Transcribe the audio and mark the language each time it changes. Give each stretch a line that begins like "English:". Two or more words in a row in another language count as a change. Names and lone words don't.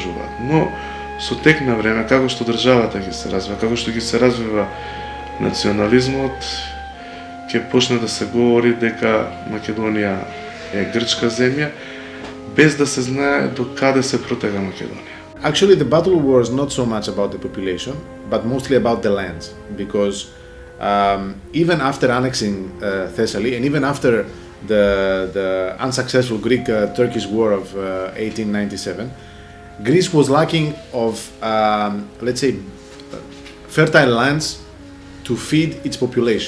Macedonian: Но со тек на време, како што државата ги се развива, како што ги се развива национализмот, ќе почне да се говори дека Македонија е грчка земја, без да се знае до каде се протега Македонија.
English: Actually, the battle was not so much about the population, but mostly about the lands, because even after annexing Thessaly, and even after the unsuccessful Greek-Turkish War of 1897, Greece was lacking of, let's say, fertile lands to feed its population.